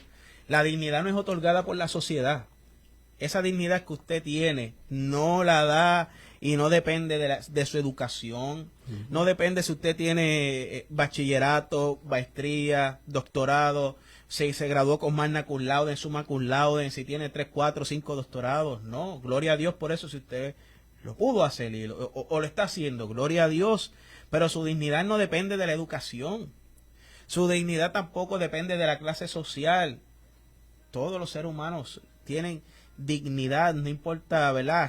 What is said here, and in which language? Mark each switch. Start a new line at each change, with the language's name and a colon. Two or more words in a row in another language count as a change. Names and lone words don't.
Spanish: La dignidad no es otorgada por la sociedad. Esa dignidad que usted tiene no la da y no depende de su educación, no depende si usted tiene bachillerato, maestría, doctorado, si se graduó con
Latin: magna cum laude, summa cum laude,
Spanish: si tiene 3, 4, 5 doctorados. No, gloria a Dios por eso, si usted lo pudo hacer o lo está haciendo, gloria a Dios. Pero su dignidad no depende de la educación. Su dignidad tampoco depende de la clase social. Todos los seres humanos tienen dignidad, no importa, ¿verdad?